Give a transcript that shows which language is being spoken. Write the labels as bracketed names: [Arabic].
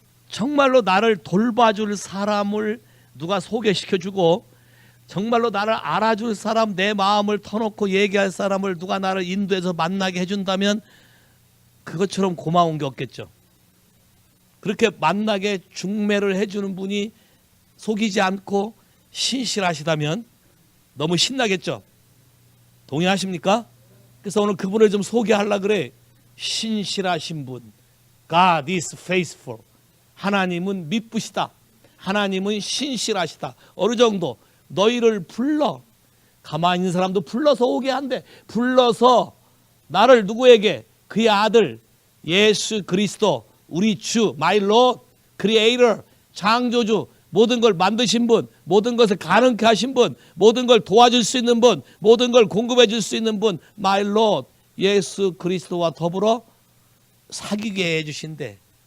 [Korean] 정말로 나를 돌봐줄 사람을 누가 소개시켜주고 정말로 나를 알아줄 사람, 내 마음을 터놓고 얘기할 사람을 누가 나를 인도해서 만나게 해준다면 그것처럼 고마운 게 없겠죠. 그렇게 만나게 중매를 해주는 분이 속이지 않고 신실하시다면 너무 신나겠죠. 동의하십니까? 그래서 오늘 그분을 좀 소개하려고 그래. 신실하신 분, [English] God is faithful. [Korean] 하나님은 미쁘시다. 하나님은 신실하시다. 어느 정도 너희를 불러, 가만히 있는 사람도 불러서 오게 한대. 불러서 나를 누구에게? 그의 아들 예수 그리스도, 우리 주, my Lord, Creator, 창조주, 모든 걸 만드신 분, 모든 것을 가능케 하신 분, 모든 걸 도와줄 수 있는 분, 모든 걸 공급해 줄 수 있는 분, my Lord, 예수 그리스도와 더불어 사귀게 해주신대.